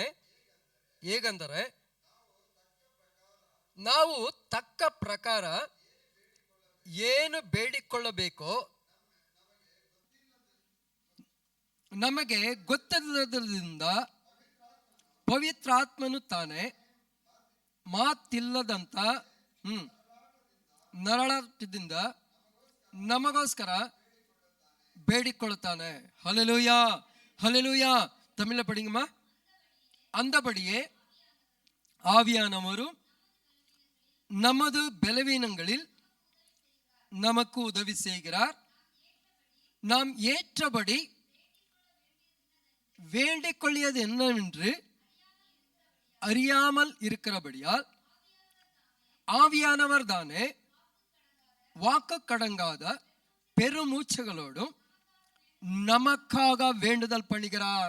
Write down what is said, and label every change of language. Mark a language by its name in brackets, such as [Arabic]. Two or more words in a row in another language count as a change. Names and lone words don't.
[Kannada] ಹೇಗಂದರೆ ನಾವು ತಕ್ಕ ಪ್ರಕಾರ ಏನು ಬೇಡಿಕೊಳ್ಳಬೇಕೋ ನಮಗೆ ಗೊತ್ತಿಲ್ಲದ್ರಿಂದ ಪವಿತ್ರಾತ್ಮನು ತಾನೇ ಮಾತಿಲ್ಲದಂತ ನರಳದಿಂದ ನಮಗೋಸ್ಕರ ಬೇಡಿಕೊಳ್ಳುತ್ತಾನೆ. [Tamil] ஹல்லேலூயா, ஹல்லேலூயா. தமிழ்ல படிங்கம்மா. அந்தபடியே ஆவியானவரும் நமது பலவீனங்களில் நமக்கு உதவி செய்கிறார். நாம் ஏற்றபடி வேண்டிக் கொள்ளியது என்னவென்று அறியாமல் இருக்கிறபடியால் ஆவியானவர் தானே வாக்கு கடங்காத பெருமூச்சுகளோடும் நமக்காக வேண்டுதல் பண்ணுகிறார்.